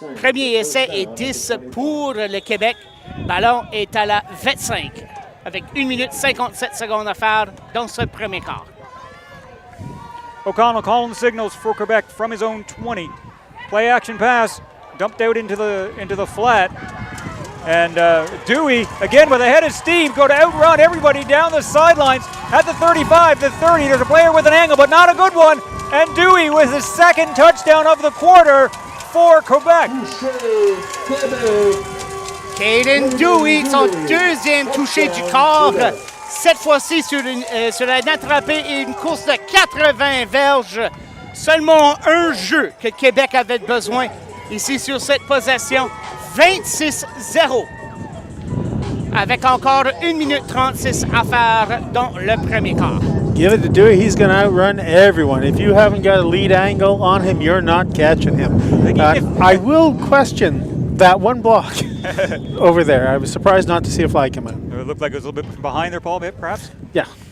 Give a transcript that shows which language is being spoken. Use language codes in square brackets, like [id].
[fr] Premier essai et 10 pour le Québec. Ballon est à la 25 avec 1 minute 57 secondes à faire dans ce premier quart. [en] O'Connell calling the signals for Quebec from his own 20. Play action pass, dumped out into the flat. And Dewey, again with a head of steam, go to outrun everybody down the sidelines at the 35, the 30. There's a player with an angle, but not a good one. And Dewey with his second touchdown of the quarter for Quebec. [fr] Caden Dewey, son deuxième touché du corps. Cette fois-ci sur un attrapé et une course de 80 verges. Seulement un jeu que Québec avait besoin ici sur cette possession. 26-0. Avec encore 1 minute 36 à faire dans le premier quart. [en] Give it to Dewey. He's going to outrun everyone. If you haven't got a lead angle on him, you're not catching him. I will question that one block over there. I was surprised not to see a flag come out. It looked like it was a little bit behind there, Paul, perhaps? Yeah.